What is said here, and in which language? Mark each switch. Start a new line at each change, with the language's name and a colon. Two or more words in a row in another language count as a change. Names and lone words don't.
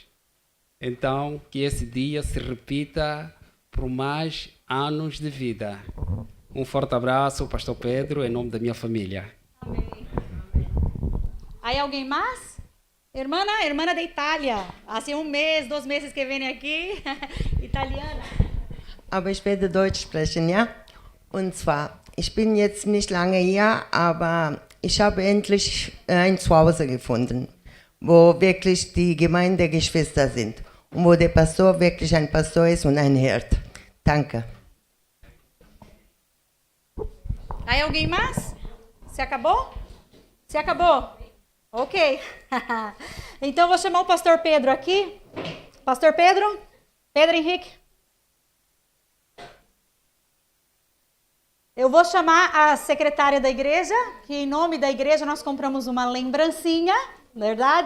Portuguese: Então que esse dia se repita por mais anos de vida. Um forte abraço, pastor Pedro, em nome da minha família. Amém. Aí alguém mais? Irmã da Itália. Há um mês, 2 meses que vem aqui. Italiana.
German: Aber ich werde Deutsch sprechen, ja? Und zwar, ich bin jetzt nicht lange hier, aber ich habe endlich ein Zuhause gefunden, wo wirklich die Gemeindegeschwister sind und wo der Pastor wirklich ein Pastor ist und ein Hirt. Danke.
Portuguese: Aí alguém mais? Se acabou? Se acabou? Ok. Então eu vou chamar o pastor Pedro aqui. Pastor Pedro? Pedro Henrique? Eu vou chamar a secretária da igreja, que em nome da igreja nós compramos uma lembrancinha, verdade?